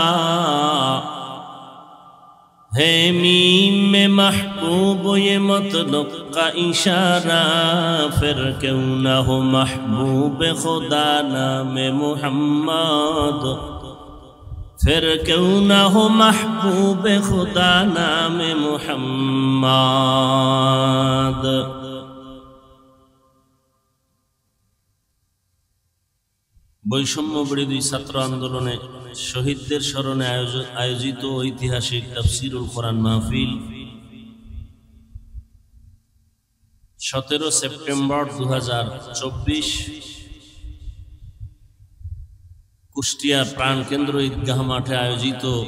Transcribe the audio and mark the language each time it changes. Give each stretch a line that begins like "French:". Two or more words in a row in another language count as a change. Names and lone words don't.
Urdu: ہے میم میں محبوب یہ مطلب کا اشارہ پھر کیوں نہ ہو محبوب خدا نام محمد پھر کیوں نہ ہو محبوب خدا نام
Bangla: محمد বৈষম্য বিরোধী ছাত্র আন্দোলনে শহীদদের স্মরণে আয়োজিত ঐতিহাসিক তাফসীরুল কোরআন মাহফিল 17 সেপ্টেম্বর 2024 কুষ্টিয়া প্রাণকেন্দ্র ঈদগাহ মাঠে আয়োজিত